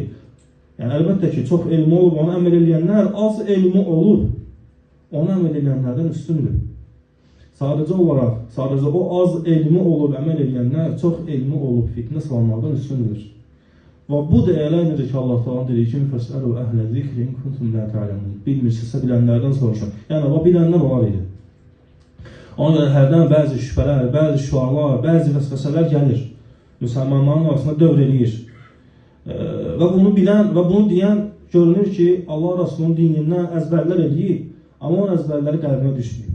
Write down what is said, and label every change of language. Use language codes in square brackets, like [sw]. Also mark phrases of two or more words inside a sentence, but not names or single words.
[az] Yəni, əlbəttə ki, çox elmi olub, ona əməl edənlər az elmi olub, ona əməl edənlərdən üstündür. Sadəcə olaraq, sadəcə o az elmi olub, əməl edənlər çox elmi olub, fitnə salanlardan üstündür. Və bu da eləyinir ki, Allah Teala deyir ki, [ar] "فاسألوا أهل الذكر إن كنتم لا تعلمون." [az] Bilmirsinizsə bilənlərdən soruşun. Yəni o bilənlər olar idi. Ona görə hərdən bəzi şübhələr, bəzi şüarlar, bəzi vəsvəsələr gəlir. Müsəlmanların arasında dövr eləyir. Və bunu bilən və bunu deyən görünür ki, Allah Resulü'nün dinindən əzbərlər eləyib, amma onun əzbərləri qəlbinə düşməyib.